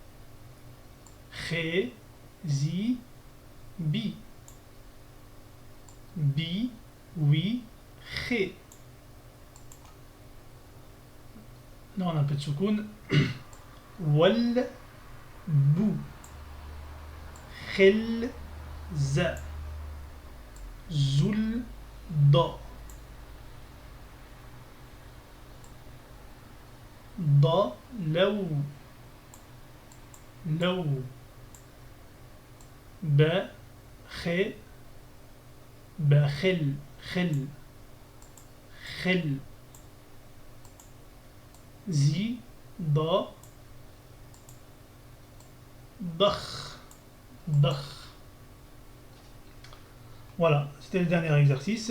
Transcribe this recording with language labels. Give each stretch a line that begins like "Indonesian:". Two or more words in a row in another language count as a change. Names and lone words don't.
French: Khé, zi, bi. Bi, oui, khé. Là, on a un peu de soukoun. Wal, bou. Khel, za. Zoul, da. Da, laou. Laou. Ba, khé. Bakhel, khel. Khel. Zi, da. Dakh. Dakh. Voilà, c'était le dernier exercice.